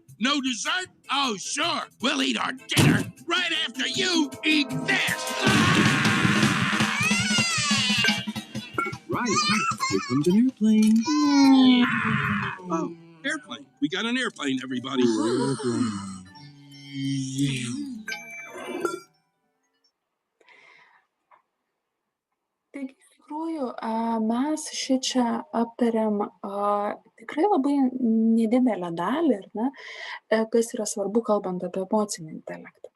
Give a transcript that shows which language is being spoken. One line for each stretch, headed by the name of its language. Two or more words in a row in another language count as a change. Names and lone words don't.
English: No dessert? Oh, sure. We'll eat our dinner right after you eat this. Right, here comes an airplane. Oh, airplane. We got an airplane, everybody.
Lithuanian: Taigi, iš tikrųjų, mes šičia aptariam tikrai labai nedidelę dalį, ar ne, kas yra svarbu, kalbant apie emocinį intelektą.